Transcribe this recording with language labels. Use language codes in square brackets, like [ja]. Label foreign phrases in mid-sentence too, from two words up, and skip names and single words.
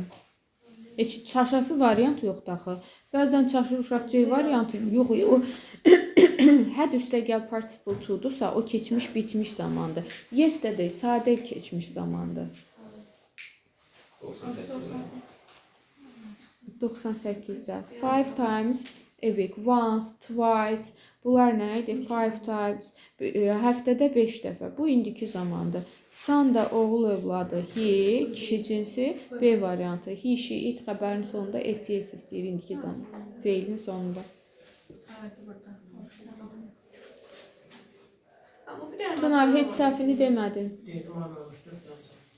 [az] Çaşası variant yoxdur axı. Bəzən çaşır uşaq C variantı yox. O had üstəgəl participle to-dursa, o keçmiş bitmiş zamandır. Yesterday sadə keçmiş zamandır. [en] 98-də 5 times a week, once, twice. [az] Bunlar nə idi? 5 times. Həftədə 5 dəfə. Bu indiki zamandır. Son da oğul övladı. He, kişi cinsi. B variantı. [en] He, she, it [az] xəbərin sonunda SES istəyir indiki zaman. Feilin sonunda. Tunar, heç səhvini demədin.